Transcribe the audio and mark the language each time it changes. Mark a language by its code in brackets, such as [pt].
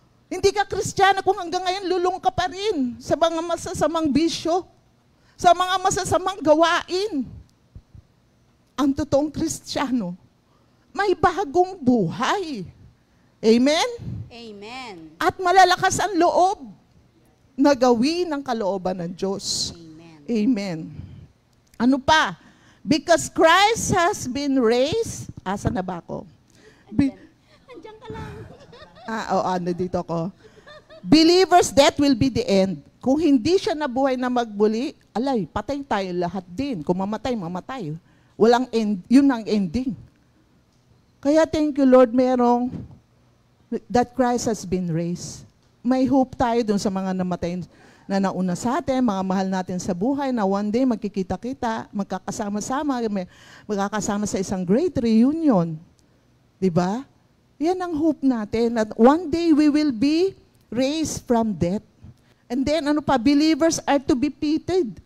[tl] Hindi ka Kristiyano kung hanggang ngayon lulong ka pa rin sa mga masasamang bisyo, sa mga masasamang gawain. Ang totoong Kristiyano, may bagong buhay. Amen? Amen. At malalakas ang loob na gawin ang kalooban ng Diyos. Amen. Amen. Ano pa? [en] Because Christ has been raised. [tl] Asa na ba ako? Andiyan ka lang. Dito ako. [en] Believers, that will be the end. [tl] Kung hindi siya nabuhay na magbuli, alay, patay tayo lahat din. Kung mamatay, mamatay. Walang end, yun ang ending. Kaya [en] thank you Lord, [tl] merong [en] that Christ has been raised. [tl] May hope tayo dun sa mga namatay na nauna sa atin, mga mahal natin sa buhay, na one day magkikita-kita, magkakasama-sama, magkakasama sa isang [en] great reunion. [tl] Diba? Yan ang hope natin, [en] that one day we will be raised from death. And then, believers are to be pitied.